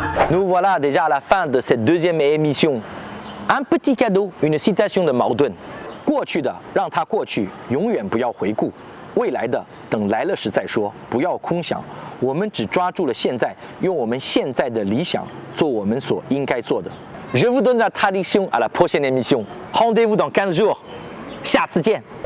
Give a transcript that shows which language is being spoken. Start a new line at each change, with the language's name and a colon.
French: Nous voilà déjà à la fin de cette deuxième émission. Un petit cadeau, une citation de Mao Dun.
Chinese: 过去的让它过去，永远不要回顾；未来的等来了时再说，不要空想。我们只抓住了现在，用我们现在的理想做我们所应该做的。
French: Je vous donne la traduction à la prochaine émission. Rendez-vous dans 15 jours.
Chinese: 下次见。